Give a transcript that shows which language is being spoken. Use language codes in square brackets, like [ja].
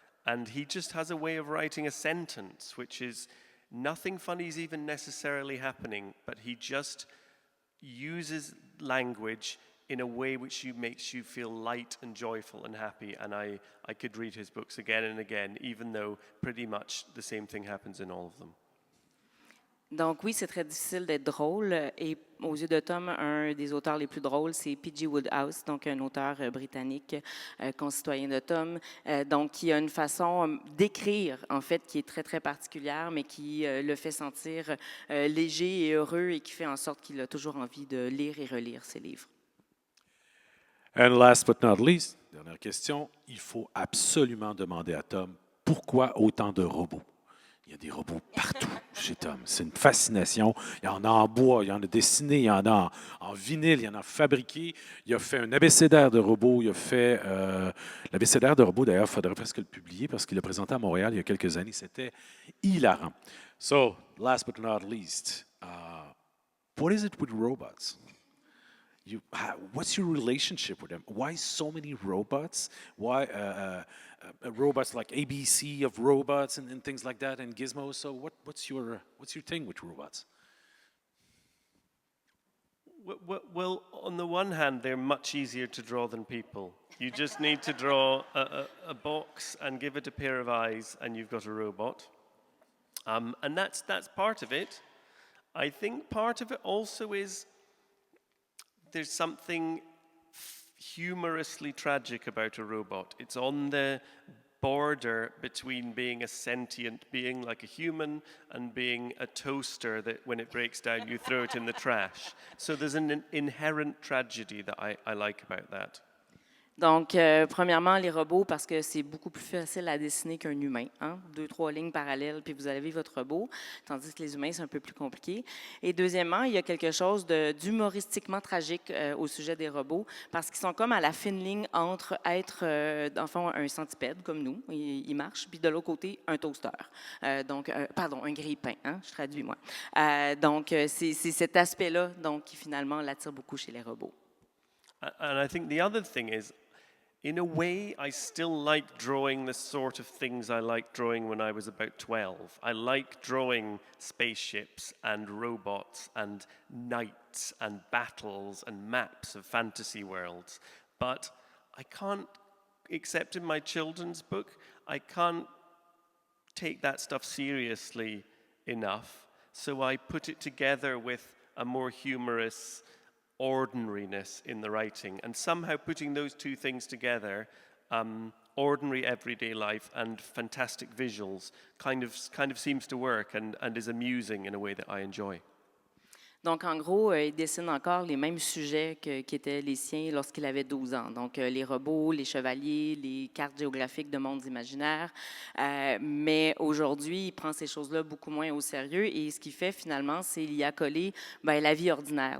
[en] And he just has a way of writing a sentence, which is nothing funny is even necessarily happening, but he just uses language in a way which makes you feel light and joyful and happy. And I could read his books again and again, even though pretty much the same thing happens in all of them. [fr] Donc oui, c'est très difficile d'être drôle. Et aux yeux de Tom, un des auteurs les plus drôles, c'est P.G. Wodehouse, donc un auteur britannique, concitoyen de Tom, donc qui a une façon d'écrire, en fait, qui est très, très particulière, mais qui le fait sentir léger et heureux et qui fait en sorte qu'il a toujours envie de lire et relire ses livres. [en] And last but not least, [fr] dernière question, il faut absolument demander à Tom pourquoi autant de robots. Il y a des robots partout chez Tom. C'est une fascination. Il y en a en bois, il y en a dessiné, il y en a en vinyle, il y en a fabriqué. Il a fait un abécédaire de robots. Il a fait l'abécédaire de robots, d'ailleurs, il faudrait presque le publier parce qu'il l'a présenté à Montréal il y a quelques années. C'était hilarant. [en] So, last but not least, what is it with robots? What's your relationship with them? Why so many robots? Why robots like ABC of robots and things like that and Gizmo? So what's your thing with robots? Well, on the one hand, they're much easier to draw than people. You just need to draw a box and give it a pair of eyes, and you've got a robot. And that's part of it. I think part of it also is there's something humorously tragic about a robot. It's on the border between being a sentient being like a human and being a toaster that when it breaks down you throw it in the trash. So there's an inherent tragedy that I like about that. [fr] Donc, premièrement, les robots, parce que c'est beaucoup plus facile à dessiner qu'un humain. Hein? 2-3 lignes parallèles, puis vous avez votre robot, tandis que les humains, c'est un peu plus compliqué. Et deuxièmement, il y a quelque chose d'humoristiquement tragique au sujet des robots, parce qu'ils sont comme à la fine ligne entre être, dans le fond, un centipède, comme nous, il marche, puis de l'autre côté, un toaster. Pardon, un grille-pain, hein? Je traduis, moi. Donc, c'est cet aspect-là donc, qui, finalement, l'attire beaucoup chez les robots. [en] And I think the other thing is, in a way, I still like drawing the sort of things I liked drawing when I was about 12. I like drawing spaceships and robots and knights and battles and maps of fantasy worlds. But I can't, except in my children's book, I can't take that stuff seriously enough. So I put it together with a more humorous ordinariness in the writing, and somehow putting those two things together, ordinary everyday life and fantastic visuals, kind of seems to work and is amusing in a way that I enjoy. [fr] Donc, en gros, il dessine encore les mêmes sujets qui étaient les siens lorsqu'il avait 12 ans. Donc, les robots, les chevaliers, les cartes géographiques de mondes imaginaires. Mais aujourd'hui, il prend ces choses-là beaucoup moins au sérieux. Et ce qu'il fait, finalement, c'est y accoler la vie ordinaire.